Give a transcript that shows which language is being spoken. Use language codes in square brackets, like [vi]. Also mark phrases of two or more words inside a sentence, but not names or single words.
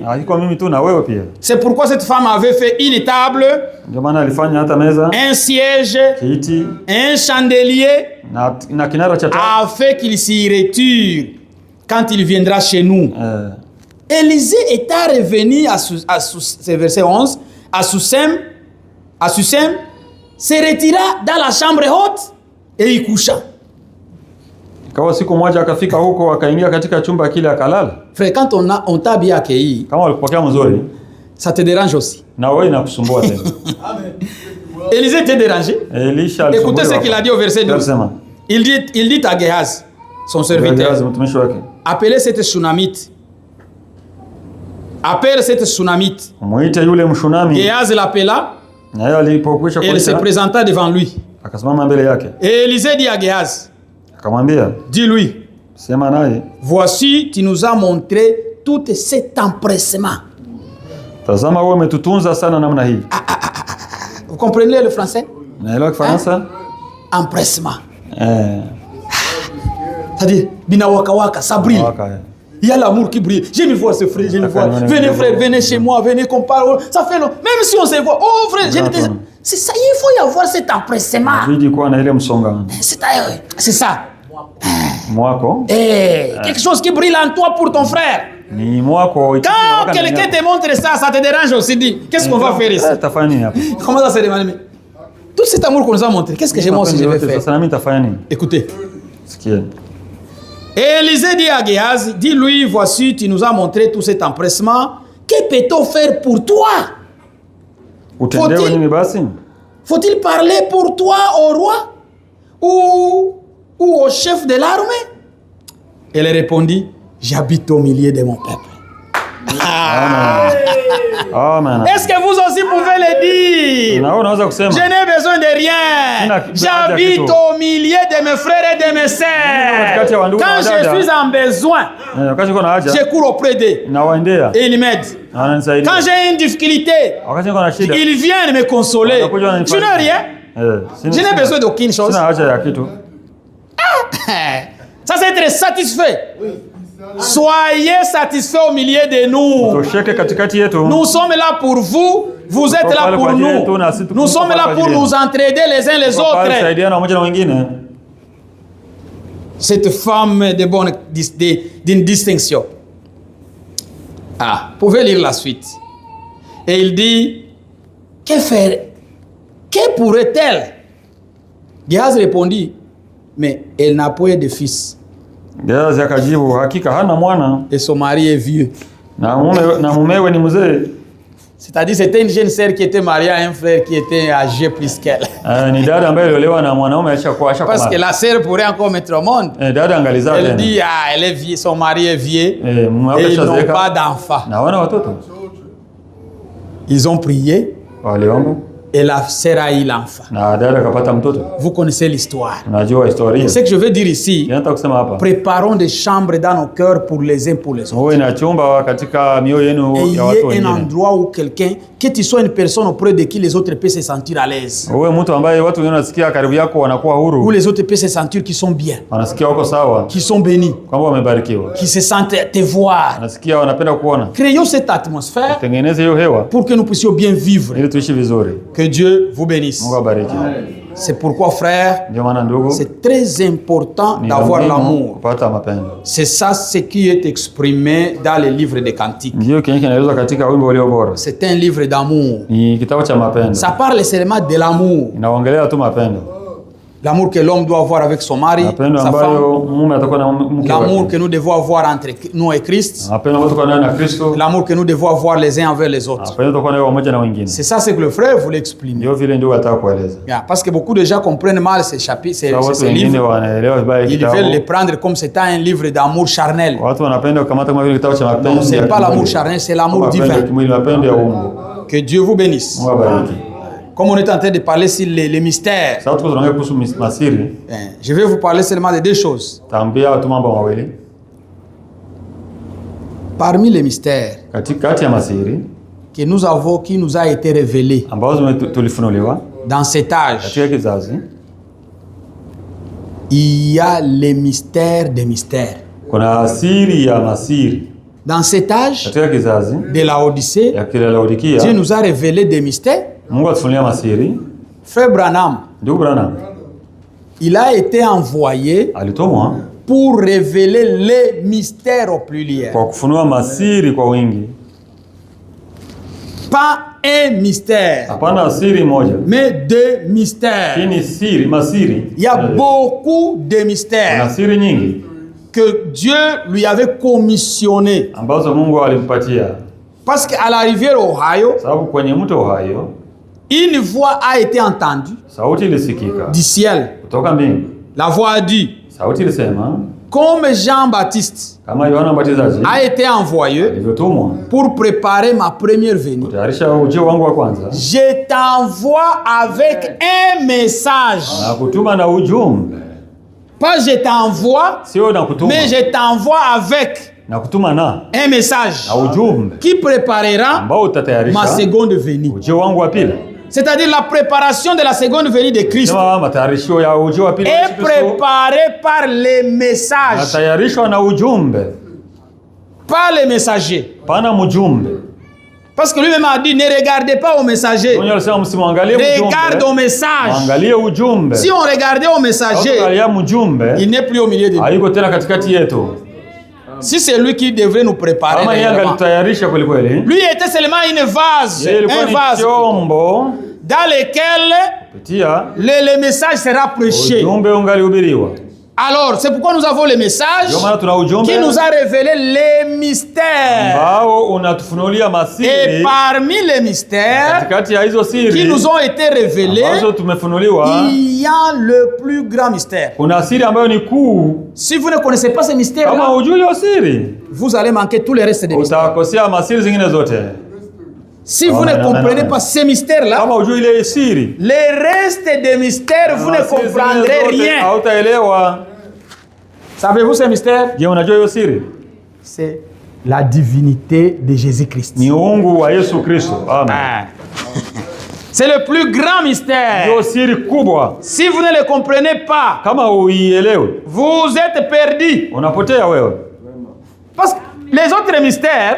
[fr] C'est pourquoi cette femme avait fait une table, un siège, un chandelier, afin qu'il s'y retire quand il viendra chez nous. Élisée est revenu à ce verset 11, à Soussem, à Sussem, se retira dans la chambre haute et il coucha. [sw] Ikawa siku moja akafika huko akaingia katika chumba kile akalala. [fr] Frère, quand on t'a bien accueilli, [sw] Kama walipokea mzuri, [fr] ça te dérange aussi. [sw] na wewe inakusumbua tena. [fr] Élisée était dérangé. Elisha Écoutez ce qu'il a dit au verset 12. [sw] Alisema, [fr] Il dit à Géhaz, son serviteur, [sw] Gehazi mtumishi wake, [fr] appelez cette Shunamite. Appelle cette Shunamite. [sw] muite yule Mshunami. [fr] Géhaz l'appela [sw] Na yeye alipokwisha [fr] et il se [sw] kuita, [fr] présenta devant lui. [sw] akasimama mbele yake. [fr] Et Élisée dit à Géhaz, [sw] Akamwambia, [fr] dis-lui, [sw] sema naye, [fr] voici, tu nous as montré tout cet empressement. [sw] tazama wewe umetutunza sana namna hii. [fr] Vous comprenez le français? [sw] Naelewa Kifaransa? [fr] Empressement. Eh, C'est-à-dire, [sw] bina waka waka, [fr] ça brille. waka. Il y a l'amour qui brille. J'aime voir ce frère, j'aime voir. Venez frère, venez chez moi, venez qu'on parle. Ça fait long. Même si on se voit. Oh frère, c'est ça, il faut y avoir cet empressement. [sw] Bidi kuwa na ile msongamano. [fr] C'est ça. Mwako Quelque chose qui brille en toi pour ton frère. [sw] ni mwako. [fr] Quand quelqu'un te montre ça, ça te dérange aussi. Dis, qu'est-ce qu'on va faire ici? [sw] Tafanya nini hapa? [fr] Comment ça se demande? Tout cet amour qu'on nous a montré, qu'est-ce que j'ai moi aussi je vais faire? [sw] Sasa nami tafanya nini? [fr] Écoutez. [sw] Sikia. [fr] Et Élisée dit à Géhaz, dis-lui, voici, tu nous as montré tout cet empressement. Que peut-on faire pour toi? [sw] Utendewe nini basi? [fr] Faut-il parler pour toi au roi ou au chef de l'armée? Elle répondit, j'habite au milieu de mon peuple. Amen. Est-ce que vous aussi pouvez le dire? [sw] Na wewe unaweza kusema, [fr] Je n'ai besoin de rien. J'habite au milieu de mes frères et de mes sœurs. Quand je suis en besoin, [sw] wakati niko na haja [fr] je cours auprès d'eux [sw] nawaendea, [fr] et ils m'aident. [sw] wananisaidia. [fr] Quand j'ai une difficulté, [sw] Wakati niko na shida, [fr] ils viennent me consoler. Tu n'as rien? Je n'ai besoin d'aucune chose. [sw] Sina haja ya kitu. [fr] Ça, c'est être satisfait. Soyez satisfaits au milieu de nous. [sw] Tosheke katikati yetu. [fr] Nous sommes là pour vous. Vous êtes là pour nous. Nous sommes là pour nous entraider les uns les autres. [sw] Kusaidiana mmoja na mwingine. [fr] Cette femme de bonne d'une distinction. Ah, vous pouvez lire la suite. Et il dit, que faire? Que pourrait-elle? Géhaz répondit, mais elle n'a point de fils. [sw] Gehazi akajibu, hakika hana mwana [fr] Et son mari est vieux. [sw] na mumewe ni mzee. [fr] C'est-à-dire c'était une jeune sœur qui était mariée à un frère qui était âgé plus qu'elle. [sw] Ni dada ambaye aliolewa na mwanaume alishakuwa. [fr] Parce que la sœur pourrait encore mettre au monde. [sw] Dada angalizaa tena. [fr] Elle dit, ah, elle est vieille, son mari est vieux. Et ils n'ont pas d'enfants. [sw] Na wana watoto. [fr] Ils ont prié. [sw] Waliomba. [fr] Et la sœur a eu l'enfant. [sw] Na dada kapata mtoto. [fr] Vous connaissez l'histoire. [sw] Unajua historia. [fr] Ce que je veux dire ici, [sw] Nataka kusema hapa, [fr] préparons des chambres dans nos cœurs pour les uns pour les autres. [sw] uwe na chumba katika mioyo yenu ya watu [fr] Ayez un [sw] wengine. [fr] endroit où quelqu'un, que tu sois une personne auprès de qui les autres peuvent se sentir à l'aise. [sw] Uwe mtu ambaye watu wengine wanasikia karibu yako wanakuwa [fr] Où [sw] huru. [fr] les autres peuvent se sentir qu'ils sont bien, [sw] Wanasikia wako sawa, [fr] qu'ils sont bénis, [sw] kwamba wamebarikiwa. [fr] qu'ils se sentent te voir. [sw] Wanasikia wanapenda kuona. [fr] Créons cette atmosphère [sw] Tengeneze hiyo hewa [fr] pour que nous puissions bien vivre. [sw] ili tuishi vizuri. [fr] Que Dieu vous bénisse. [sw] Mungu abariki. [fr] C'est pourquoi, frère, [sw] Ndio maana ndugu, [fr] c'est très important [sw] ni [fr] d'avoir [sw] muhimu [fr] l'amour. [sw] kupata mapendo. [fr] C'est ça ce qui est exprimé dans le livre des Cantiques. [sw] Ndio kenye kinaelezwa katika wimbo ulio bora. [fr] C'est un livre d'amour. [sw] Ni kitabu cha mapendo. [fr] Ça parle seulement de l'amour. [sw] Inaongelea tu mapendo. [fr] L'amour que l'homme doit avoir avec son mari, [sw] Mapendo [fr] sa [sw] ambayo [fr] femme. [sw] mume atakuwa na mke [fr] L'amour [sw] wake. [fr] que nous devons avoir entre nous et Christ. [sw] Mapendo ambayo tutakuwa nayo na Kristo. [fr] L'amour que nous devons avoir les uns envers les autres. [sw] Mapendo tutakuwa nayo pamoja na wengine. [fr] C'est ça ce que le frère voulait exprimer. [sw] Ndio vile ndio nataka kueleza. Yeah, [fr] parce que beaucoup de gens comprennent mal ces chapitres, ces [sw] Watu wengine [fr] livres. [sw] wanaelewa vibaya [fr] Ils veulent les [sw] kitabu. [fr] prendre comme c'était un livre d'amour charnel. [sw] Watu wanapenda kukamata kama vile kitabu cha [fr] Non, [sw] mapendo. [fr] ce n'est pas l'amour charnel, c'est l'amour [sw] Mapendo ya [fr] divin. [sw] kimwili, mapendo ya Mungu. [fr] Que Dieu vous bénisse. [sw] Mungu abariki. [fr] Comme on est en train de parler sur les mystères, [sw] Sasa tuko tunaongea kuhusu masiri. [fr] je vais vous parler seulement de deux choses. [sw] Taambia watu mambo mawili. [fr] Parmi les mystères [sw] Katikati ya masiri [fr] que nous avons, qui nous a été révélé [sw] ambazo tulifunuliwa [fr] dans cet âge, [sw] katika kizazi, [fr] il y a les mystères des mystères. [sw] kuna siri ya masiri. [fr] Dans cet âge [sw] Katika kizazi [fr] de la Odyssée, [sw] ya kile Laodikia, [fr] Dieu nous a révélé des mystères. [sw] Mungu atufunulia masiri. [fr] Frère Branham, [sw] Ndugu Branham [fr] il a été envoyé [sw] alitumwa [fr] pour révéler les mystères au pluriel. [sw] kwa kufunua masiri kwa wingi. [fr] Pas un mystère, [sw] hapana siri moja, [fr] mais deux mystères. [sw] lakini siri masiri. [fr] Il y a beaucoup de [sw] Kuna [fr] mystères [sw] siri nyingi [fr] que Dieu lui avait commissionné. [sw] ambazo Mungu alimpatia, [fr] Parce qu'à la rivière Ohio, [sw] sababu kwenye mto Ohio [fr] une voix a été entendue [sw] sauti ilisikika [fr] du ciel. [sw] kutoka mbingu. [fr] La voix a dit, [sw] Sauti ilisema [fr] comme Jean-Baptiste [sw] kama Yohana Mbatizaji [fr] a été envoyé [sw] alivyotumwa [fr] pour préparer ma première venue, [sw] kutayarisha ujio wangu wa kwanza, [fr] je t'envoie avec un message. [sw] na kutuma na ujumbe. [fr] Pas je t'envoie, [sw] Sio na kutuma, [fr] mais je t'envoie avec [sw] na kutuma na [fr] un message [sw] ujumbe [fr] qui préparera [sw] ambao utatayarisha [fr] ma seconde venue. [sw] ujio wangu wa pili. [fr] C'est-à-dire la préparation de la seconde venue de Christ [sw] Sema matayarisho ya ujio wa pili wa [fr] est [sw] Yesu Kristo [fr] préparée par les messages, [sw] natayarishwa na ujumbe, [fr] par les messagers. [sw] pana mjumbe. [fr] Parce que lui-même a dit, ne regardez pas au messager, [sw] Mwenye alisema msimwangalie [fr] regarde au [sw] mjumbe, [fr] message. [sw] angalie ujumbe. [fr] Si on regardait au messager, [sw] Angalia mjumbe, [fr] il n'est plus au milieu de nous. [sw] hayuko tena katikati yetu. [fr] Si c'est lui qui devrait nous préparer, [sw] Kama yeye [fr] réellement. [sw] angalitayarisha kweli kweli, [fr] Lui était seulement une vase, [sw] yeye ilikuwa [fr] un [sw] ni [fr] vase [sw] chombo [fr] dans lequel [sw] kupitia [fr] le message sera prêché. [sw] ujumbe ungalihubiriwa. [fr] Alors, c'est pourquoi nous avons le message [sw] Ndio maana tuna ujumbe [fr] qui nous a révélé les mystères. [sw] ambao unatufunulia [fr] Et [sw] masiri. [fr] parmi les mystères [sw] Katikati ya hizo [fr] qui [sw] siri [fr] nous ont été révélés, [sw] ambazo tumefunuliwa, [fr] il y a le plus grand mystère. [sw] kuna siri ambayo ni kuu. [fr] Si vous ne connaissez pas ces [sw] Kama [fr] mystères-là, [sw] hujui hiyo siri, [fr] vous allez manquer tous les restes des mystères. [sw] utakosea masiri zingine zote. [fr] Si vous ne Amen, amen, comprenez amen. pas ces mystères-là, [sw] Kama hujui ile siri, [fr] les restes des mystères, vous ne [sw] masiri zingine [fr] comprendrez [sw] zote [fr] rien. [sw] hautaelewa. [fr] Savez-vous ces mystères? [sw] Je, unajua hiyo siri? [fr] C'est la divinité de Jésus-Christ. [sw] Ni uungu wa Yesu Kristo. Amen. Ah. [fr] C'est le plus grand mystère. [sw] Hiyo siri kubwa. [fr] Si vous ne le comprenez pas, [sw] Kama uielewe, [fr] vous êtes perdu. [sw] unapotea wewe. [fr] Parce que les autres mystères,